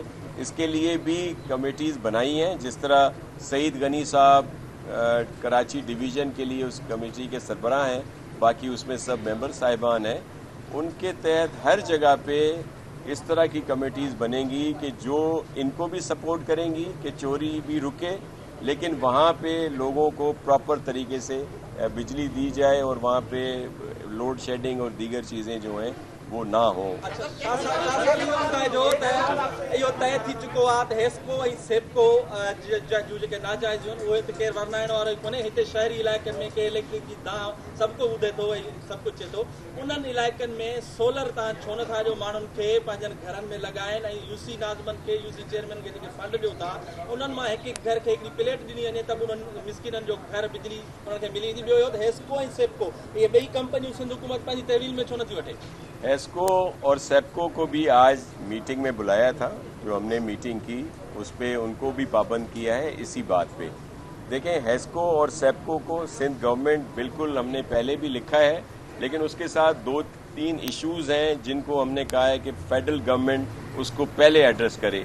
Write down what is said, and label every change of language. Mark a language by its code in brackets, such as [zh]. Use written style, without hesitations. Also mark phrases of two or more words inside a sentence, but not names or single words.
[ur] اس کے لیے بھی کمیٹیز بنائی ہیں، جس طرح سعید غنی صاحب کراچی ڈویژن کے لیے اس کمیٹی کے سربراہ ہیں، باقی اس میں سب ممبر صاحبان ہیں، ان کے تحت ہر جگہ پہ اس طرح کی کمیٹیز بنیں گی کہ جو ان کو بھی سپورٹ کریں گی کہ چوری بھی رکے، لیکن وہاں پہ لوگوں کو پراپر طریقے سے بجلی دی جائے اور وہاں پہ [en] load shedding [ur] اور دیگر چیزیں جو ہیں وہ نہ ہو. [sd] इहो तय थी चुको आहे त हेस्को ऐं सेप्को जूं जेके नाजाइज़ आहिनि उहे त केरु वरनाइण वारो कोन्हे। हिते शहरी इलाइक़नि में के इलेक्ट्रिक जी दांव सभु को ॿुधे थो ऐं सभु कुझु थिए थो। उन्हनि इलाइक़नि में सोलर तव्हां छो नथा ॾियो माण्हुनि खे पंहिंजनि घरनि में लॻाइनि ऐं यूसी नाज़मनि खे [en] UC chairman [sd] खे जेके फंड ॾियो था उन्हनि मां हिकु हिकु घर खे हिकिड़ी प्लेट ॾिनी वञे त उन्हनि मिस्किननि जो घर बिजली उन्हनि खे मिली वेंदी। ॿियो इहो त हेस्को ऐं सेप्को इहे ॿई कंपनियूं सिंध हुकूमत पंहिंजी तहवील में छो नथी वठे? [ur] ہیسکو اور سیپکو کو بھی آج میٹنگ میں بلایا تھا. جو ہم نے میٹنگ کی اس پر ان کو بھی پابند کیا ہے اسی بات پے. دیکھیں، ہیسکو اور سیپکو کو سندھ گورنمنٹ بالکل ہم نے پہلے بھی لکھا ہے، لیکن اس کے ساتھ 2-3 ایشوز ہیں جن کو ہم نے کہا ہے کہ [en] federal government [ur] اس کو پہلے ایڈریس کرے.